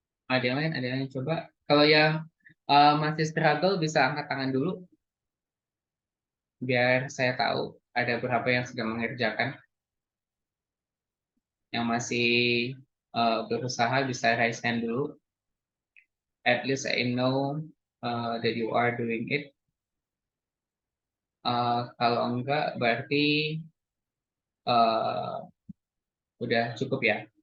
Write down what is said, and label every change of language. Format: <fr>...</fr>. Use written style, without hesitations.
<id>Ada yang lain, ada yang lain coba. Kalau yang masih struggle bisa angkat tangan dulu, biar saya tahu ada berapa yang sedang mengerjakan. Yang masih berusaha bisa</id> <en>raise hand</en> <id>dulu.</id> <en>At least I know that you are doing it.</en> <id>Kalau enggak, berarti uh, udah cukup ya.</id>